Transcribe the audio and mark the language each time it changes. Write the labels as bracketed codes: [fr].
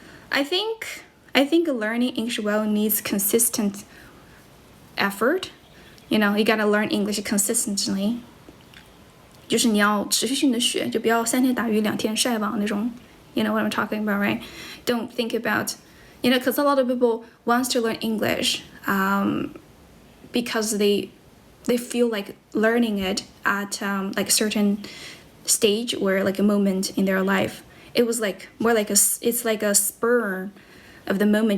[en] I think learning English well needs consistent effort. You gotta learn English consistently. [zh] 就是你要持续性的学，就不要3天打鱼2天晒网那种。 [en] You know what I'm talking about, right? Don't think about, because a lot of people wants to learn English, because they feel like learning it at like a certain stage or like a moment in their life. It was like more like it's like a spur of the moment.